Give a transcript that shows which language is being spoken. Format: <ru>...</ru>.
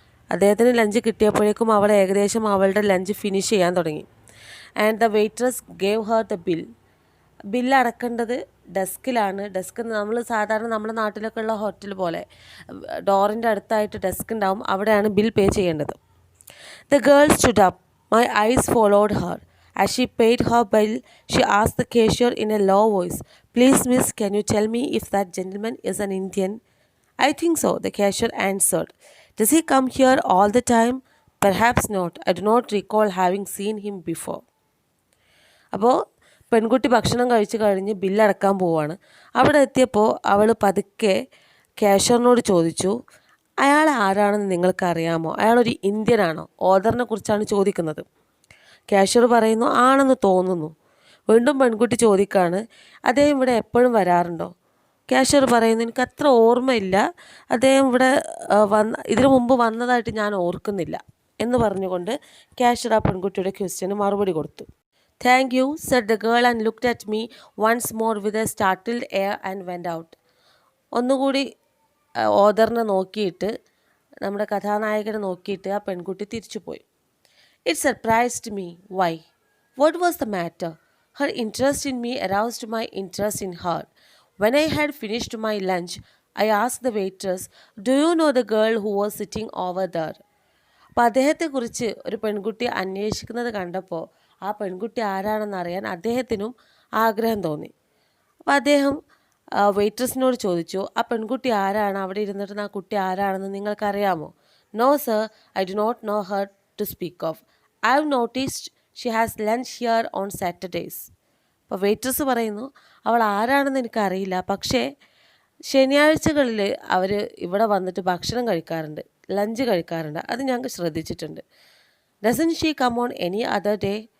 <ml>അദ്ദേഹത്തിന് ലഞ്ച് കിട്ടിയപ്പോഴേക്കും അവൾ ഏകദേശം അവളുടെ ലഞ്ച് ഫിനിഷ് ചെയ്യാൻ തുടങ്ങി.</ml> <en>and the waitress gave her the bill</en> <ml>അടക്കേണ്ടത് ഡെസ്കിലാണ്. Desk നമ്മൾ സാധാരണ നമ്മുടെ നാട്ടിലൊക്കെ ഉള്ള ഹോട്ടൽ പോലെ ഡോറിൻ്റെ അടുത്തായിട്ട് ഡെസ്ക് ഉണ്ടാവും, അവിടെയാണ് ബിൽ പേ ചെയ്യേണ്ടത്.</ml> <en>The girl stood up. My eyes followed her. As she paid her bill, she asked the cashier in a low voice, "Please, miss, can you tell me if that gentleman is an Indian?" "I think so," the cashier answered. "Does he come here all the time?" "Perhaps not. I do not recall having seen him before."</en> <ml>അപ്പോൾ പെൺകുട്ടി ഭക്ഷണം കഴിച്ച് കഴിഞ്ഞ് ബില്ലടക്കാൻ പോവാണ്. അവിടെ എത്തിയപ്പോൾ അവൾ പതുക്കെ ക്യാഷ്യറിനോട് ചോദിച്ചു, അയാൾ ആരാണെന്ന് നിങ്ങൾക്കറിയാമോ? അയാളൊരു ഇന്ത്യനാണോ? ഓദറിനെ കുറിച്ചാണ് ചോദിക്കുന്നത്. ക്യാഷ്യർ പറയുന്നു, ആണെന്ന് തോന്നുന്നു. വീണ്ടും പെൺകുട്ടി ചോദിക്കാണ്, അദ്ദേഹം ഇവിടെ എപ്പോഴും വരാറുണ്ടോ? ക്യാഷ്യർ പറയുന്നു, എനിക്ക് അത്ര ഓർമ്മയില്ല, അദ്ദേഹം ഇവിടെ ഇതിനു മുമ്പ് വന്നതായിട്ട് ഞാൻ ഓർക്കുന്നില്ല എന്ന് പറഞ്ഞുകൊണ്ട് ക്യാഷ്യർ ആ പെൺകുട്ടിയുടെ ക്വസ്റ്റ്യന് മറുപടി കൊടുത്തു.</ml> <en>"Thank you," said the girl and looked at me once more with a startled air and went out.</en> <ml>ഒന്നുകൂടി ഓദറിനെ നോക്കിയിട്ട്, നമ്മുടെ കഥാനായകനെ നോക്കിയിട്ട് ആ പെൺകുട്ടി തിരിച്ചുപോയി.</ml> <en>It surprised me. Why? What was the matter? Her interest in me aroused my interest in her. When I had finished my lunch, I asked the waitress, "Do you know the girl who was sitting over there?"</en> <ml>അപ്പോൾ അദ്ദേഹത്തെക്കുറിച്ച് ഒരു പെൺകുട്ടി അന്വേഷിക്കുന്നത് കണ്ടപ്പോൾ ആ പെൺകുട്ടി ആരാണെന്നറിയാൻ അദ്ദേഹത്തിനും ആഗ്രഹം തോന്നി. അപ്പോൾ അദ്ദേഹം വെയിട്രസിനോട് ചോദിച്ചു, ആ പെൺകുട്ടി ആരാണ്, അവിടെ ഇരുന്നിട്ട് ആ കുട്ടി ആരാണെന്ന് നിങ്ങൾക്കറിയാമോ?</ml> <en>"No, sir, I do not know her to speak of. I have noticed she has lunch here on Saturdays."</en> <ml>അപ്പോൾ വെയിട്രസ് പറയുന്നു, അവൾ ആരാണെന്ന് എനിക്കറിയില്ല, പക്ഷേ ശനിയാഴ്ചകളിൽ അവർ ഇവിടെ വന്നിട്ട് ഭക്ഷണം കഴിക്കാറുണ്ട്, ലഞ്ച് കഴിക്കാറുണ്ട്, അത് ഞങ്ങൾക്ക് ശ്രദ്ധിച്ചിട്ടുണ്ട്.</ml> <en>"Doesn't she come on any other day?"</en>